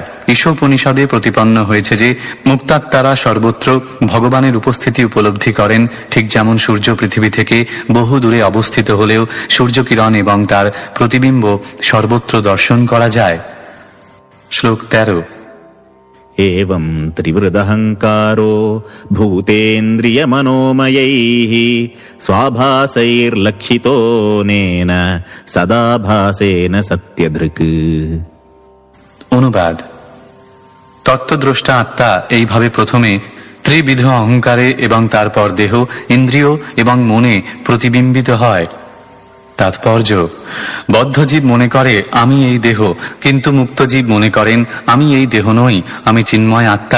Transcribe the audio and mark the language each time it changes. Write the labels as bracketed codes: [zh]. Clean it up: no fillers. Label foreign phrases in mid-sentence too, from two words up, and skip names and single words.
[bn] ঈশোপনিষদে প্রতিপন্ন হয়েছে যে মুক্তাত্মারা সর্বত্র ভগবানের উপস্থিতি উপলব্ধি করেন, ঠিক যেমন সূর্য পৃথিবী থেকে বহু দূরে অবস্থিত হলেও সূর্যকিরণ এবং তার প্রতিবিম্ব সর্বত্র দর্শন করা যায়। শ্লোক 13। [sa] एवं त्रिवृदहङ्कारो भूतेन्द्रियमनोमयैः स्वाभासैर्लक्षितोऽनेन सदा भासेन सत्यदृक्। [bn] অনুবাদ: তত্ত্বদ্রষ্টা আত্মা এইভাবে প্রথমে ত্রিবিধ অহংকারে এবং তারপর দেহ, ইন্দ্রিয় এবং মনে প্রতিবিম্বিত হয়। তাৎপর্য: বদ্ধজীব মনে করে আমি এই দেহ, কিন্তু মুক্তজীব মনে করেন আমি এই দেহ নই, আমি চিন্ময় আত্মা।